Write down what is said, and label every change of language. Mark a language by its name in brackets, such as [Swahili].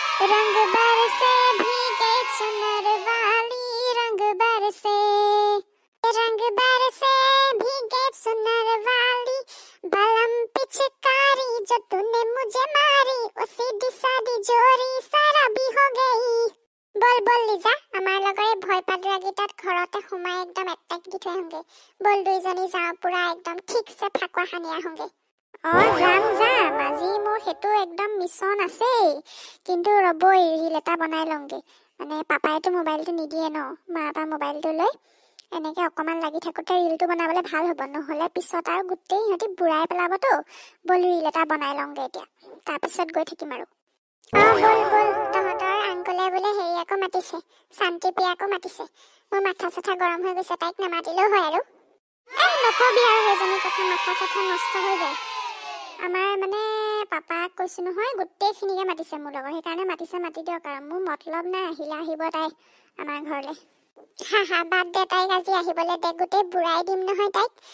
[Hindi] रंग बरसे भीगे चुनर वाली, रंग बरसे भीगे चुनर वाली, बलम पिचकारी जो तूने मुझे मारी, ओ सीधी सादी जोरी सारा भी हो गई। बोल बोल लिजा, [Assamese] আমাৰ লগৰে ভয় পাদৰা গীতাত ঘৰতে সোমাই একদম এটেক দি থৈ আহোঁগে। बोल দুইজনী যাওঁ, পুৰা একদম ঠিকছে ফাকুৱা সানি আহোঁগে। যাম আজি মোৰ হেতু একদম মিছন আছে, কিন্তু ৰবই ৰিল এটা বনাই লওঁগে। মানে পাপাইতো মোবাইলটো নিদিয়ে ন, মাৰ পৰা মোবাইলটো লৈ এনেকে অকমান লাগি থাকোতে ৰিলটো বনাবলে ভাল হ'ব, নহলে পিছত আৰু গোটেই সিহঁতি বুঢ়াই পেলাবতো। বল ৰিল এটা বনাই লওঁগে এতিয়া, তাৰপিছত গৈ থাকিম আৰু। বল তহঁতৰ আংকলে বোলে হেৰি আকৌ মাতিছে, শান্তি প্ৰিয়া আকৌ মাতিছে। মোৰ মাথা চাথা গৰম হৈ গৈছে, তাইক নামাতিলেও হয় আৰু। নকবি আৰু সেইজনী কথা, মাথা চাথা নষ্ট হৈ যায়। আমাৰ মানে পাপাক কৈছো নহয়, গোটেইখিনিকে মাতিছে মোৰ লগৰ, সেইকাৰণে মাতিছে, মাতি দিয়ক আৰু। মোৰ মতলব নাই, আহিব তাই আমাৰ ঘৰলে। বাদ দে, তাইক আজি আহিবলৈ দে, গোটেই বুঢ়াই দিম নহয় তাইক।